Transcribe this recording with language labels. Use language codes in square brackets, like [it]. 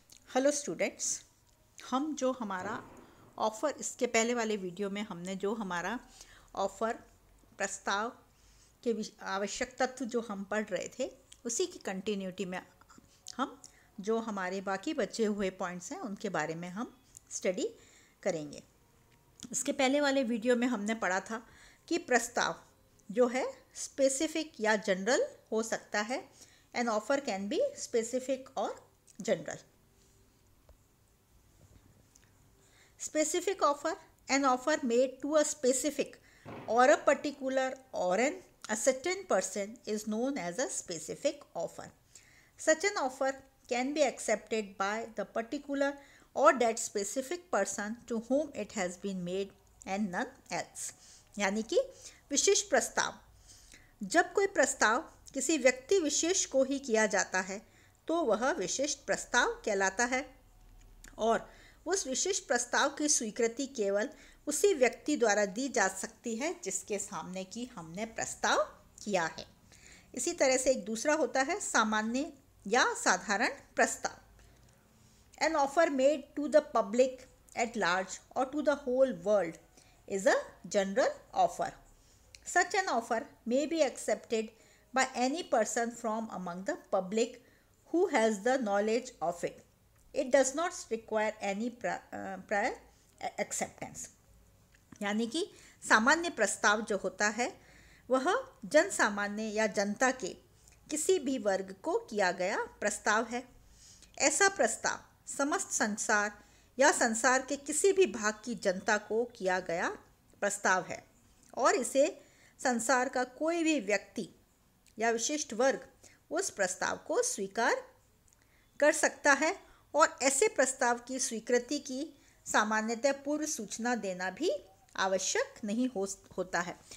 [hi] Hello students, हम जो हमारा ऑफ़र इसके पहले वाले वीडियो में हमने जो हमारा ऑफ़र प्रस्ताव के आवश्यक तत्व जो हम पढ़ रहे थे उसी की कंटिन्यूटी में हम जो हमारे बाकी बचे हुए पॉइंट्स हैं उनके बारे में हम स्टडी करेंगे। इसके पहले वाले वीडियो में हमने पढ़ा था कि प्रस्ताव जो है स्पेसिफिक या जनरल हो सकता है। [en] An offer can be specific और general. Specific offer, an offer made to a specific or a particular or a certain person is known as a specific offer. Such an offer can be accepted by the particular or that specific person to whom it has been made and none else. [hi] यानी कि विशिष्ट प्रस्ताव, जब कोई प्रस्ताव किसी व्यक्ति विशेष को ही किया जाता है तो वह विशिष्ट प्रस्ताव कहलाता है और उस विशिष्ट प्रस्ताव की स्वीकृति केवल उसी व्यक्ति द्वारा दी जा सकती है जिसके सामने की हमने प्रस्ताव किया है। इसी तरह से एक दूसरा होता है सामान्य या साधारण प्रस्ताव। [en] An offer made to the public at large और to the whole world is a general offer. Such an offer may be accepted by any person from among the public who has the knowledge of it. It does not require any prior acceptance। [hi] यानी कि सामान्य प्रस्ताव जो होता है वह जन सामान्य या जनता के किसी भी वर्ग को किया गया प्रस्ताव है। ऐसा प्रस्ताव समस्त संसार या संसार के किसी भी भाग की जनता को किया गया प्रस्ताव है और इसे संसार का कोई भी व्यक्ति या विशिष्ट वर्ग उस प्रस्ताव को स्वीकार कर सकता है और ऐसे प्रस्ताव की स्वीकृति की सामान्यतः पूर्व सूचना देना भी आवश्यक नहीं होता है।